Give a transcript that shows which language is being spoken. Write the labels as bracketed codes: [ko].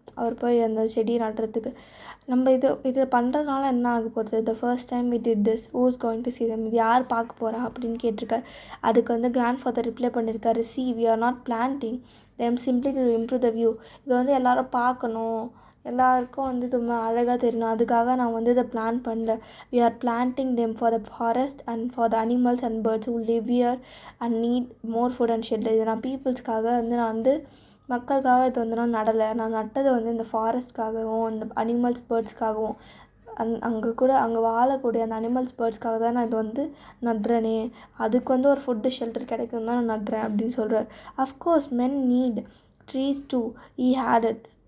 [ta] அவர் போய் அந்த செடி நடுறதுக்கு நம்ம இது பண்ணுறதுனால என்ன ஆக போகுது, [en] the first time we did this who is going to see them, [ta] இது யார் பார்க்க போகிறா அப்படின்னு கேட்டிருக்காரு. அதுக்கு வந்து கிராண்ட்ஃபாதர் ரிப்ளை பண்ணியிருக்காரு, [en] See we are not planting them simply to improve the view. [ta] இது வந்து எல்லோரும் பார்க்கணும், எல்லாருக்கும் வந்து இது அழகாக தெரியணும். அதுக்காக நான் வந்து இதை பிளான் பண்ணல. [en] we are planting them for the forest and for the animals and birds who live here and need more food and shelter. [ta] இது நான் பீப்புள்ஸ்க்காக வந்து நான் வந்து மக்களுக்காக இது வந்து நான் நடலை. நான் நட்டது வந்து இந்த ஃபாரஸ்ட்காகவும் இந்த அனிமல்ஸ் பேர்ட்ஸ்க்காகவும் அங்கே வாழக்கூடிய அந்த அனிமல்ஸ் பேர்ட்ஸ்க்காக தான் நான் இது வந்து நடுறேனே. அதுக்கு வந்து ஒரு ஃபுட்டு ஷெல்டர் கிடைக்கும் தான் நான் நடுறேன் அப்படின்னு சொல்கிறார். [en] Of course men need trees to ஈ hate it.